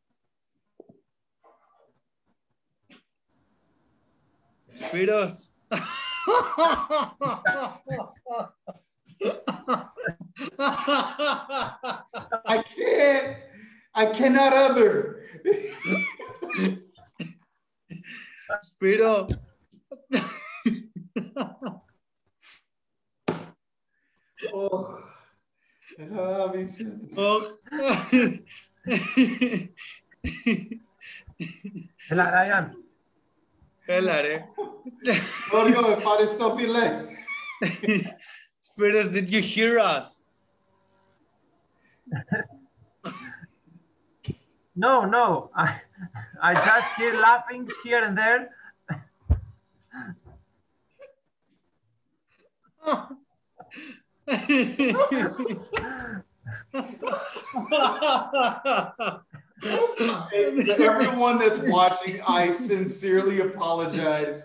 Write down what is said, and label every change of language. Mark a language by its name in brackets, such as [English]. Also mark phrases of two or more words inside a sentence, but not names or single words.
[English] Spiros. I cannot other. Spiro. Oh. [Greek] Έλα, Ράιαν. Έλα ρε. Όριο, ευχαριστώ φίλε. [English] Spiros, did you hear us? No. I just hear laughing here and there. To everyone that's watching, I sincerely apologize.